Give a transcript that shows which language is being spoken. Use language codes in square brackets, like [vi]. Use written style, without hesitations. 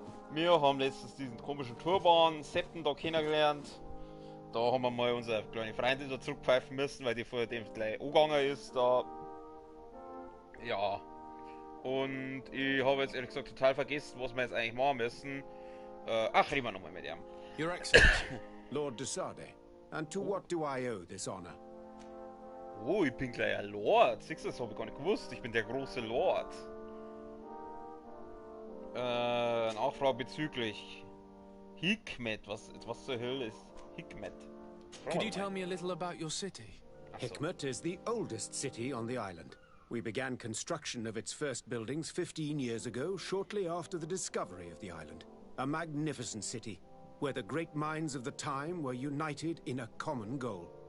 [de] Wir haben letztens diesen komischen Turban Septen da kennengelernt. Da haben wir mal unsere kleine Freundin da zurückpfeifen müssen, weil die vor dem gleich angegangen ist. Da, ja. Und ich habe jetzt ehrlich gesagt total vergessen, was wir jetzt eigentlich machen müssen. Reden wir nochmal mit ihm. [en] Your Excellency, Lord Desade, and to what do I owe this honor? [de] Oh, ich bin gleich ein Lord. Siehst du, das habe ich gar nicht gewusst. Ich bin der große Lord. Nachfrage bezüglich Hikmet. Was zur Hölle ist Hikmet? [en] Could you tell me a little about your city? Hikmet is the oldest city on the island. We began construction of its first buildings 15 years ago, shortly after the discovery of the island. A magnificent city, where the great minds of the time were united in a common goal.